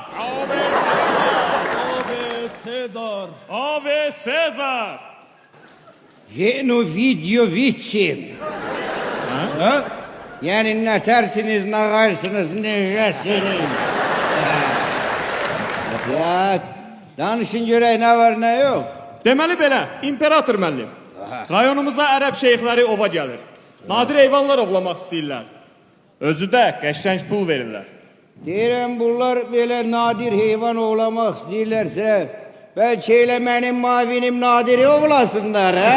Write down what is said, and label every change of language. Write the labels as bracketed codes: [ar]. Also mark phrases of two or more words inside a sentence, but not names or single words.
[la] Ave Sezar. Ave Sezar. Ave Sezar. Genovidyovic'im. Ha? [tr] Yani ne tersiniz, ne karsınız, ne jesiniz. Ya, [az] danışın görək [tr] ne var ne yok. [az] Deməli belə, imperator müəllim. Rayonumuza ərəb şeyxləri ova gəlir. Nadir heyvanlar ovlamaq istəyirlər. Özü də qəşəng pul verirlər. Deyirəm bunlar böyle nadir heyvan ovlamak istəyirlərsə, belki elə mənim mavinim nadiri ovlasınlar, ha?